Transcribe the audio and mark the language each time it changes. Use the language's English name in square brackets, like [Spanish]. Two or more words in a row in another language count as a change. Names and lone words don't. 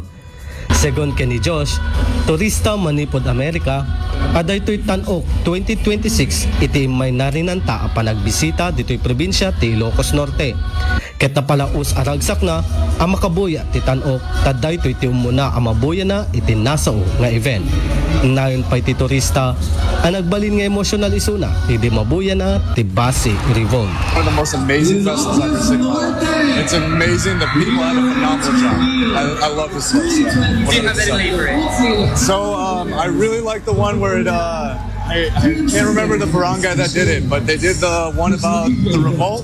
[Iloko] Segon ni Josh, turista manipod Amerika, adaytoy Tan-ok 2026 iti may narinanta a panagbisita dito'y probinsya ti Ilocos Norte. Ket napalaos aragsak na ang makabuya ti Tan-ok tadaytoy ti umuna ang mabuya na iti nasao nga event. Nayon pa ti turista ang nagbalin nga emosyonal isuna iti mabuya na ti Basi Revolve. [English] One of the most amazing festivals I've ever seen in my life. It's amazing. The people have a phenomenal job. I love this place. Do you have any favorite? So I really like the one where I can't remember the barangay that did it, but they did the one about the revolt.